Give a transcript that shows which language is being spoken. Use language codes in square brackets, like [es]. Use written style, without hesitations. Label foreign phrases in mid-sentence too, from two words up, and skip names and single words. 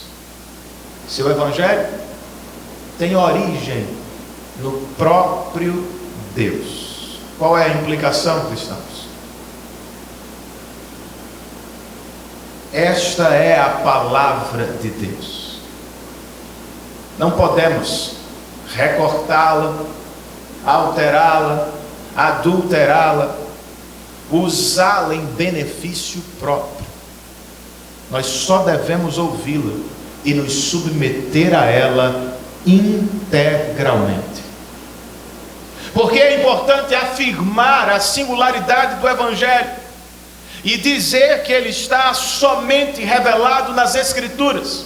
[pt] Seu evangelho tem origem no próprio Deus. Qual é a implicação, cristãos? Esta é a palavra de Deus. Não podemos recortá-la, alterá-la, adulterá-la, usá-la em benefício próprio. Nós só devemos ouvi-la e nos submeter a ela integralmente. Porque é importante afirmar a singularidade do evangelho e dizer que ele está somente revelado nas Escrituras.